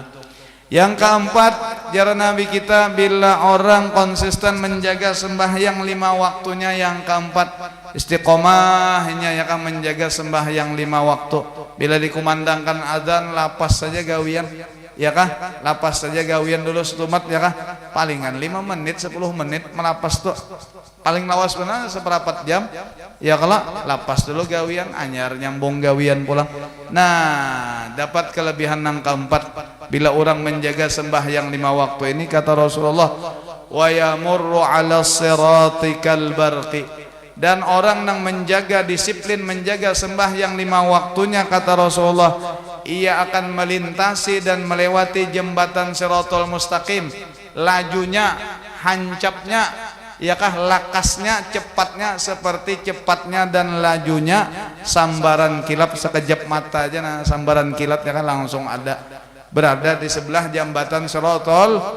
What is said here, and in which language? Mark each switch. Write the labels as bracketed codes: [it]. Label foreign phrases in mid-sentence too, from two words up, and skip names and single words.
[bjn] Yang keempat jar Nabi kita bila orang konsisten menjaga sembahyang 5 waktunya yang keempat istiqomahnya ya kan menjaga sembahyang 5 waktu bila dikumandangkan azan lapas saja gawian ya kah lapas saja gawian dulu setumat ya kah palingan 5 menit 10 menit melapas tuh paling lawas benar seperempat jam ya kalau lapas dulu gawian anyar nyambung gawian pulang. [id] Nah dapat kelebihan yang keempat bila orang menjaga sembahyang 5 waktu ini kata Rasulullah [ar] wa yamurru ala sirati kal barqi [id] dan [bjn] orang yang menjaga disiplin menjaga sembahyang 5 waktunya kata Rasulullah ia akan melintasi dan melewati jembatan Shiratal Mustaqim lajunya hancapnya ya kah lakasnya cepatnya seperti cepatnya dan lajunya sambaran kilat sekejap mata aja nah sambaran kilat ya kan langsung ada berada di sebelah jembatan Shiratal